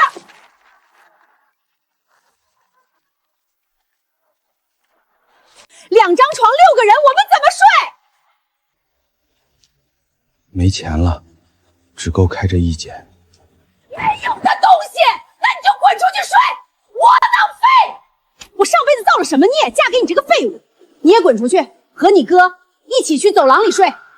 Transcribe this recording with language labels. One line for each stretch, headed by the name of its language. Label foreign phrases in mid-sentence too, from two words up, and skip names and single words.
Chinese: 兩張床6個人，我們怎麼睡？沒錢了，只夠開這一間。沒用的東西，那你就滾出去睡！我當廢！我上輩子造了什麼孽，嫁給你這個廢物？你也滾出去，和你哥一起去走廊裡睡。